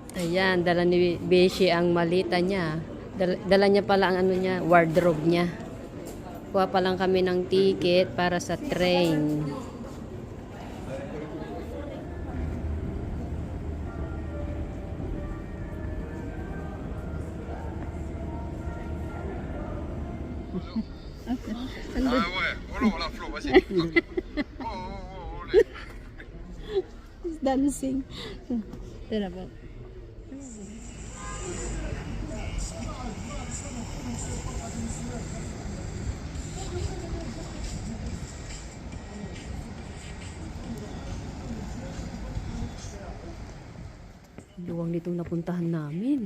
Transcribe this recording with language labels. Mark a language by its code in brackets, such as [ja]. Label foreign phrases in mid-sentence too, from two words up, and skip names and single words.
[tl] Ayan, dala ni Beshi ang malita niya. Dala niya pala ang ano niya, wardrobe niya. Kuha pa lang kami ng ticket para sa train. [fr] Ah ouais, oh là, Flo, vas-y. Oh, oh, oh, allez. [tl] Dancing. Tara ba? Luwang nitong napuntahan namin.